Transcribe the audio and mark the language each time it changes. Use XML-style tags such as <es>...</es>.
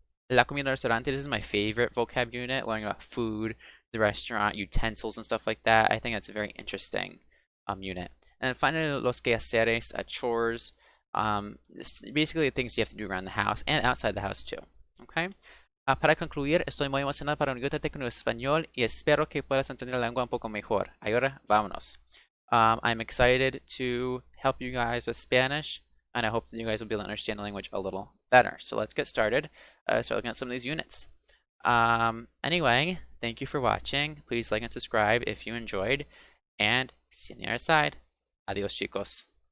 <es>La comida restaurante,</es> <en>this is my favorite vocab unit, learning about food, the restaurant, utensils, and stuff like that. I think that's a very interesting unit. And finally, los quehaceres, chores, basically things you have to do around the house and outside the house too. Okay?</en> <es>Para concluir, estoy muy emocionado para unirte con el español y espero que puedas entender la lengua un poco mejor. Ahora, vámonos.</es> <en>I'm excited to help you guys with Spanish, and I hope that you guys will be able to understand the language a little better. So let's get started. Start looking at some of these units. Anyway, thank you for watching. Please like and subscribe if you enjoyed, and see you on the other side.</en> <es>Adios, chicos.</es>